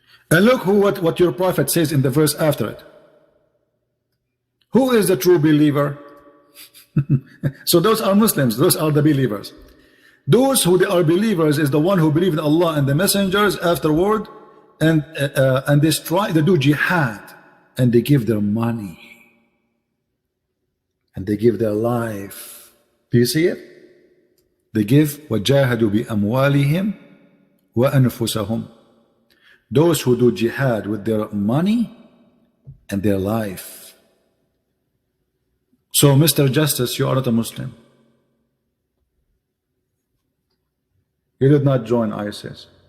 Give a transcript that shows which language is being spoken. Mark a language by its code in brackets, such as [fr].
[en] And look what your prophet says in the verse after it. Who is the true believer? So those are Muslims. Those are the believers. Those who they are believers is the one who believe in Allah and the messengers afterward, and they do jihad, and they give their money, and they give their life. Do you see it? They give [ar] وَجَاهَدُوا بِأَمْوَالِهِمْ وَأَنفُسَهُمْ. [en] Those who do jihad with their money and their life. So Mr. Justice, you are not a Muslim. You did not join ISIS.